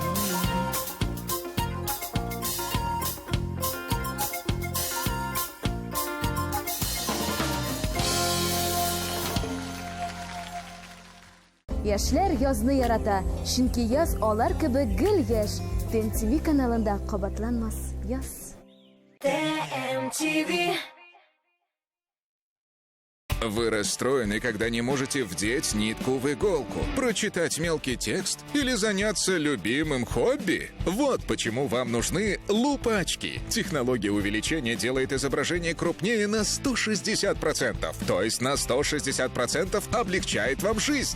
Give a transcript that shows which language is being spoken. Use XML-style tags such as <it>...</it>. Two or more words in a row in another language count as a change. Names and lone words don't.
<tt>Яшьләр язны ярата, чөнки яз алар кебек гел яшь. TMTV каналында кабатланмас яз. TMTV.</tt> <ru>Вы расстроены, когда не можете вдеть нитку в иголку, прочитать мелкий текст или заняться любимым хобби? Вот почему вам нужны лупачки. Технология увеличения делает изображение крупнее на 160%, то есть на 160% облегчает вам жизнь.</ru>